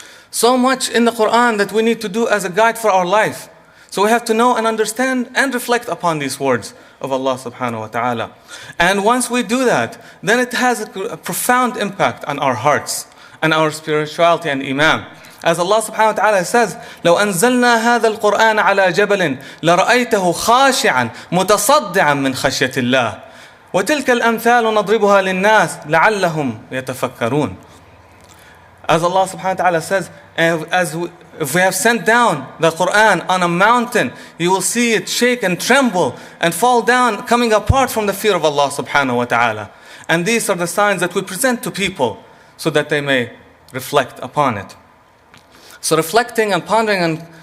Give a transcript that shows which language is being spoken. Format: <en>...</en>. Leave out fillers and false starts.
<en>So much in the Quran that we need to do as a guide for our life. So we have to know and understand and reflect upon these words of Allah subhanahu wa ta'ala. And once we do that, then it has a profound impact on our hearts and our spirituality and iman. As Allah subhanahu wa ta'ala says,</en> <ar>لو أنزلنا هذا القرآن على جبل لرأيته خاشعا متصدعا من خشية الله وتلك الأمثال نضربها للناس لعلهم يتفكرون.</ar> <en>As Allah subhanahu wa ta'ala says, if we have sent down the Quran on a mountain, you will see it shake and tremble and fall down, coming apart from the fear of Allah subhanahu wa ta'ala. And these are the signs that we present to people so that they may reflect upon it. So reflecting and pondering</en>